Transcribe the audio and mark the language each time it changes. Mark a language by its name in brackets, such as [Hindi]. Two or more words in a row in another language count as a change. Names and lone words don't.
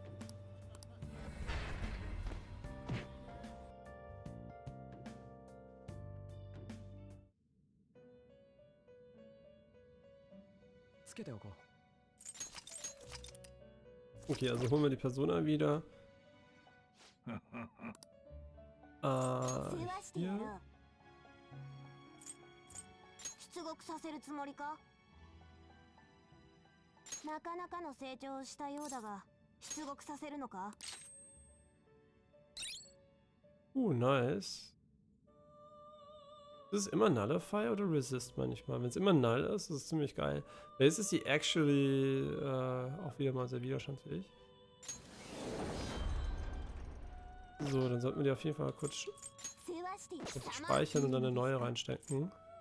[German] Okay, also holen wir die Persona wieder. Hier. [Japanese] 出国させるつもりか。なかなかの成長をしたようだが、出国させるのか。 [German] Nice. Ist es immer Nullify oder Resist manchmal? Wenn es immer Null ist, ist es ziemlich geil. Jetzt ist sie actually auch wieder mal sehr widerstandsfähig. So, dann sollten wir die auf jeden Fall kurz speichern und dann eine neue reinstecken.